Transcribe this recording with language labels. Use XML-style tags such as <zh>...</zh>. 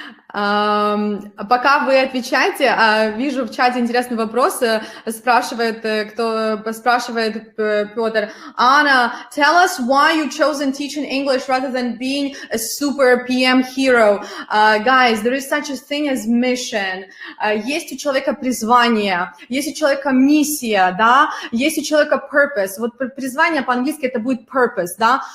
<ru>Пока вы отвечаете, вижу в чате интересный вопрос, спрашивает Петр.</ru> <en>Anna, tell us why you chosen teaching English rather than being a super PM hero. Guys, there is such a thing as mission.</en> <ru>Есть у человека призвание, есть у человека миссия, да, есть у человека purpose. Вот призвание по-английски это будет purpose, да.</ru>